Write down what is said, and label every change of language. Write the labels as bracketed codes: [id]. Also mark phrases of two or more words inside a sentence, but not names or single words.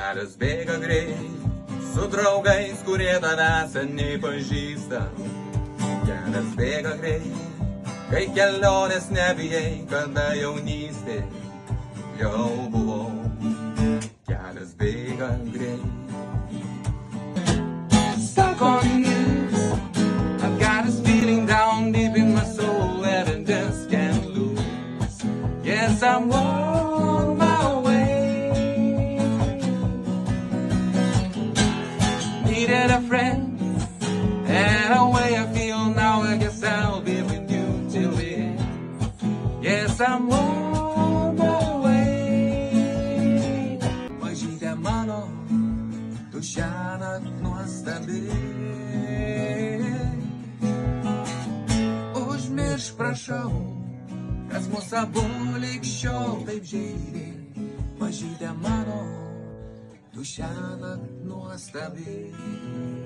[lt] Kelias bėga greit, su draugais, kurie tavęs seniai pažįsta. Kelias bėga greit, kai kelionės nebijai, kada jaunystė jau buvau. Kelias bėga greit. [en] Stuck on you, I've got this feeling down deep in my soul that I just can't lose. Yes, I'm on my way. Needed a friend, and the way I feel now, I guess I'll be with you till the end. Yes, I'm on my way. [lt] Mažytė mano, tu šiąnakt nuostabi. Užmiršk, prašau, kas mus abu lig šiol taip žeidė. Mažytė mano, tu šiąnakt nuostabi.